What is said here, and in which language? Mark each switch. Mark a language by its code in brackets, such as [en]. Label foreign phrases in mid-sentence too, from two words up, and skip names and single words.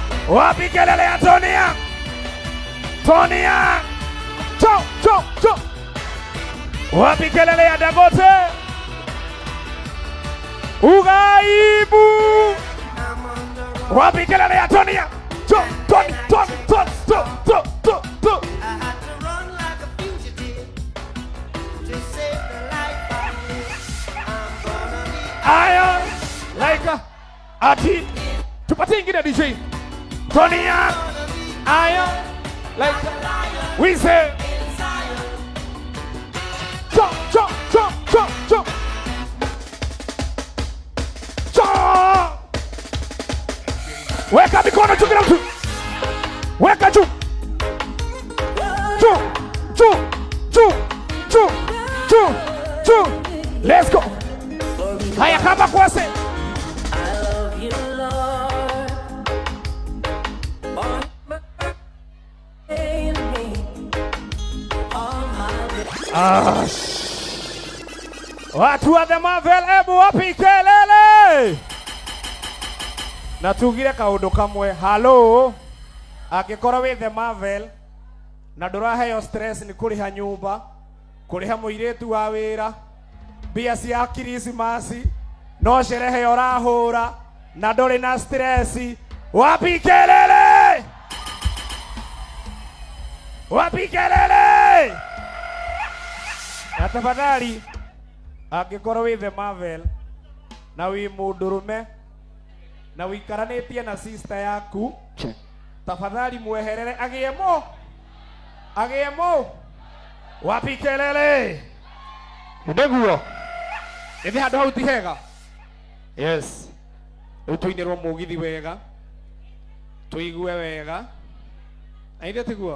[sw] Wapi kelele ya Tonia? Tonia! Cho, cho, cho! Wapi kelele ya Dangote? Ugaibu! Wapi kelele ya Tonia? Cho, Tony, Tony, Tony, Tony, Tony, Tony, Tony! Aya, like ati tupatie ingine DJ. Tonia, aya, [en] like we say. Chop, chop, chop, chop, chop. Chop. [sw] Weka mikono juu kila mtu. Weka juu. Juu, juu, juu, juu, juu, juu. [en] Let's go. [sw] Haya kama kwase. Watu wa The Marvel, ebu wapi kelele? [ki] Na tugire kaundu kamwe. Hello. Angikora wi The Marvel na nduraheo stress ni kuriha nyumba, kuriha muiretu wa wira, bia cia Krismasi, no sherehe urahura na nduri na stress. [sw] Wapi kelele? Wapi kelele? [ki] Na tafadhali angĩkorwo wĩ The Marvel na wĩ mũndũrũme na wĩikaranĩtie na sister yaku, tafadhali mweherere agĩe mo. [sw] Wapi kelele? [ki] Ndeguo ĩthĩ handũ hau ti hega? Yes, rĩu tũinĩrwo mũgithi wega, tũigue wega, na ithe tiguo.